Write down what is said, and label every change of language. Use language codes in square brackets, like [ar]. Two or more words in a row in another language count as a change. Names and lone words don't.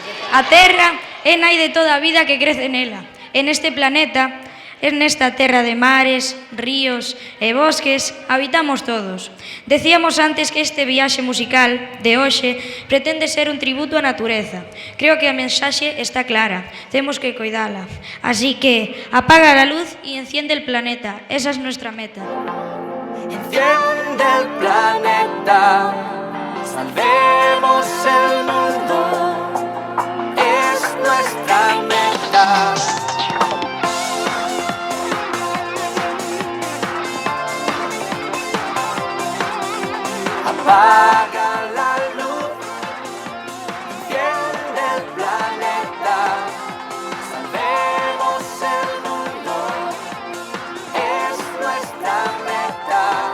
[gl] A terra é nai de toda a vida que crece nela. En este planeta, en esta terra de mares, ríos e bosques, habitamos todos. Decíamos antes que este viaxe musical de hoxe pretende ser un tributo á natureza. Creo que a mensaxe está clara, temos que cuidala. [es] Así que apaga a luz y enciende el planeta, esa es nuestra meta. Enciende el planeta, salvemos el mundo, es nuestra meta. Apaga la luz, enciende el planeta, salvemos el mundo, es nuestra meta.